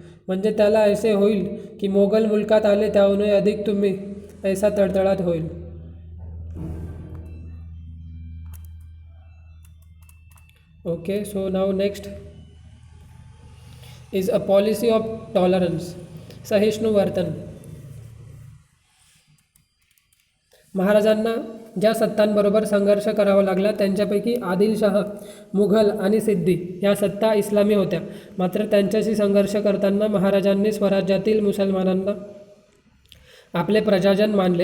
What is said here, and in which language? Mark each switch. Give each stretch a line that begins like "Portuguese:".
Marathi: म्हणजे त्याला ऐसे होईल की मोगल मुलकात आले त्याहूनही अधिक तुम्ही ऐसा तळतळाट होईल.
English: Okay, so now next is a policy of tolerance.
Marathi: सहिष्णु वर्तन. महाराजांना ज्या सत्तांबरोबर संघर्ष करावा लागला त्यांच्यापैकी आदिलशहा, मुघल आणि सिद्दी या सत्ता इस्लामी होत्या. मात्र त्यांच्याशी संघर्ष करताना महाराजांनी स्वराज्यातील मुसलमानांना आपले प्रजाजन मानले.